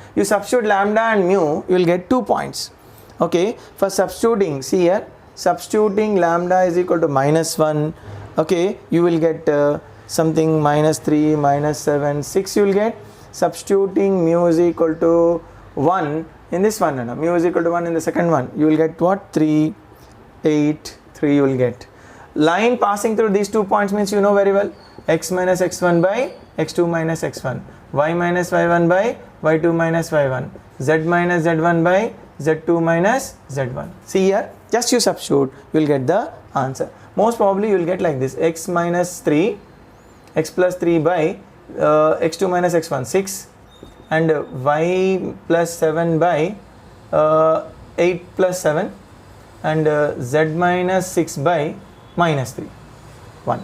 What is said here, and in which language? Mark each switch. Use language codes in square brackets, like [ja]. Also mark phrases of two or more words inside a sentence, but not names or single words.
[en] You substitute lambda and mu, you will get 2 points. Okay, for substituting, see here, substituting lambda is equal to minus 1, okay, you will get something minus 3, minus 7, 6 you will get. Substituting mu is equal to 1 in this one, no, mu is equal to 1 in the second one, you will get what, 3, 8, 3 you will get. Line passing through these 2 points means you know very well, x minus x1 by x2 minus x1, y minus y1 by y2 minus y1, z minus z1 by z2 minus z1. See here, just you substitute, you will get the answer. Most probably you will get like this, x minus 3, x plus 3 by x2 minus x1, 6, and y plus 7 by 8 plus 7, and z minus 6 by minus 3, 1.